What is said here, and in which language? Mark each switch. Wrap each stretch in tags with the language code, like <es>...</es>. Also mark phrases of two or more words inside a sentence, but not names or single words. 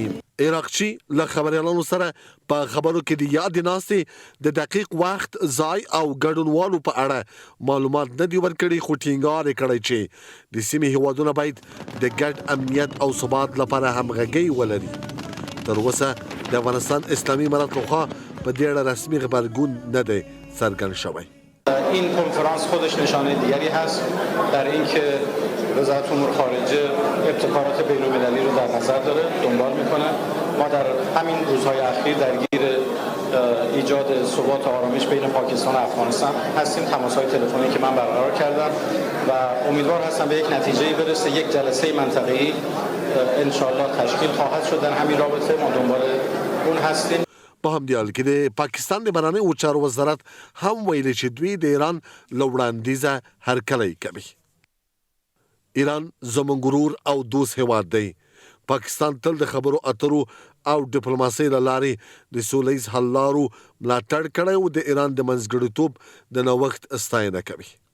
<ps>عراقچي له خبریالانو سره په خبرو کې د یادې ناستې د دقیق وخت، ځای او ګډونوالو په اړه معلومات نه دي ورکړي، خو ټینګار یې کړی چې د سیمې هیوادونه باید د ګډ امنیت او ثبات لپاره همغږي ولري. تر اوسه د افغانستان اسلامی امارت لخوا په دې اړه رسمي غبرګون نه دی څرګند شوی.</ps> <fa>این کنفرانس خودش نشانه دیگری هست در اینکه وزارت امور خارجه ابتکارات بین‌المللی رو در نظر داره، دنبال میکنه. ما در همین روزهای اخیر درگیر ایجاد ثبات و آرامش بین پاکستان و افغانستان هستیم. تماس‌های تلفنی که من برقرار کردم و امیدوار هستم به یک نتیجه‌ای برسه. یک جلسه منطقه‌ای</fa> <ar>ان شاءالله</ar> <fa>تشکیل خواهد شد در همین رابطه. ما دنبال اون هستیم.</fa> <ps>په همدې حال کې د پاکستان د بهرنیو چارو وزارت هم ویلي چې دوی د ایران له وړاندیزه هرکلی کوي. ایران زموږ غرور او دوست هیواد دی. پاکستان تل د خبرو اترو او ډیپلوماسۍ له لارې د سولیز حل لارو ملاتړ کړی او د ایران د منځګړیتوب د نوښت ستاینه کوي.</ps>